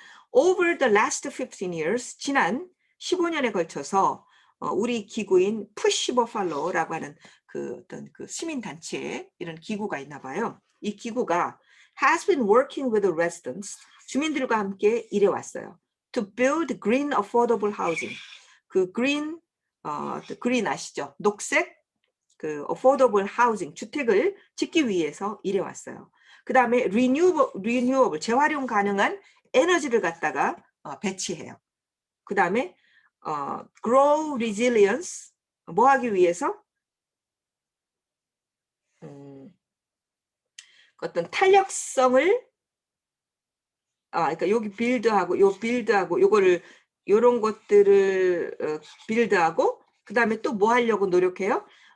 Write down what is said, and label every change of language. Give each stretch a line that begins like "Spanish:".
English: Over the last 15 years
Korean: 지난 15년에 걸쳐서 우리 기구인 푸시 버팔로라고 하는 그 어떤 그 시민 단체 이런 기구가 있나 봐요. 이 기구가
English: has been working with the residents
Korean: 주민들과 함께 일해 왔어요.
English: To build green affordable housing.
Korean: 그 green 아시죠? 녹색 그 affordable housing 주택을 짓기 위해서 일해 왔어요. 그다음에 renewable 재활용 가능한 에너지를 갖다가 배치해요. 그다음에
English: grow resilience
Korean: 뭐 하기 위해서 어떤 탄력성을 그러니까 여기 빌드하고 요거를 요런 것들을 빌드하고 그다음에 또 뭐 하려고 노력해요?